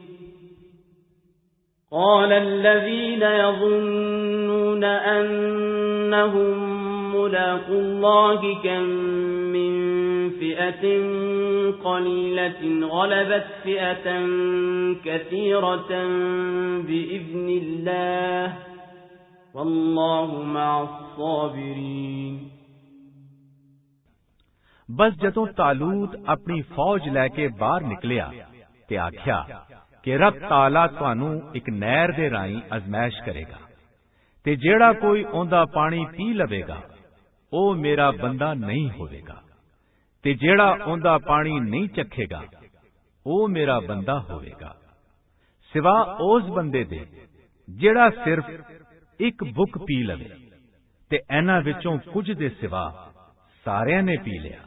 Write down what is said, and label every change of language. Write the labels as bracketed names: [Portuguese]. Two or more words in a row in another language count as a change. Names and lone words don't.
[Arabic] قال الذين يظنون أنهم ملاقو الله كم من فئة قليلة غلبت فئة كثيرة بإذن الله والله مع الصابرين [Punjabi] ਬਸ ਜਦੋਂ ਤਾਲੂਤ ਅਪਣੀ ਫ਼ੌਜ ਲੈਕੇ ਬਾਹਰ ਨਿਕਲਿਆ ਤੇ ਆਖਿਆ ਕਿ ਰੱਬ ਤਾਲਾ ਤੁਹਾਨੂੰ ਇਕ ਨਹਿਰ ਦੇ ਰਾਹੀ ਅਜ਼ਮਾਇਸ਼ ਕਰੇਗਾ ਤੇ ਜਿਹੜਾ ਕੋਈ ਓਂਦਾ ਪਾਣੀ ਪੀ ਲਵੇਗਾ ਓ ਮੇਰਾ ਬੰਦਾ ਨਹੀਂ ਹੋਵੇਗਾ ਤੇ ਜਿਹੜਾ ਓਂਦਾ ਪਾਣੀ ਨਹੀਂ ਚਖੇਗਾ ਓ ਮੇਰਾ ਬੰਦਾ ਹੋਵੇਗਾ ਸਿਵਾ ਉਸ ਬੰਦੇ ਦੇ ਜਿਹੜਾ ਸਿਰਫ਼ ਇਕ ਬੁੱਕ ਪੀ ਲਵੇ ਤੇ ਇਨ੍ਹਾਂ ਵਿਚੋਂ ਕੁਝ ਦੇ ਸਿਵਾ ਸਾਰਿਆਂ ਨੇ ਪੀ ਲਿਆ।